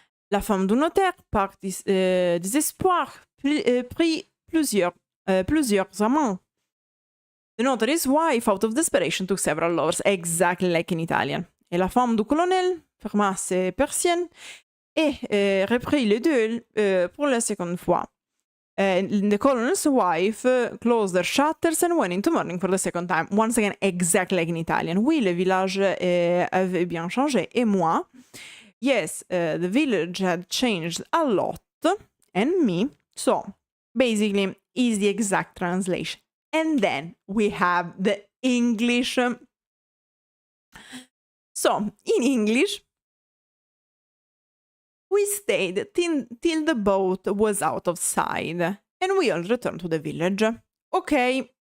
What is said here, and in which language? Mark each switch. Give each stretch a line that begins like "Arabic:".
French: La femme du notaire, par désespoir, prit plusieurs amants.
English: The notary's wife, out of desperation, took several lovers, exactly like in Italian.
French: Et la femme du colonel ferma ses persiennes et reprit les deux pour la seconde fois.
English: The colonel's wife closed their shutters and went into mourning for the second time. Once again, exactly like in Italian.
French: Oui, le village avait bien changé. Et moi,
English: yes, the village had changed a lot. And me. So, basically, is the exact translation. And then we have the English. So, in English, we stayed till the boat was out of sight, and we all returned to the village. Ok,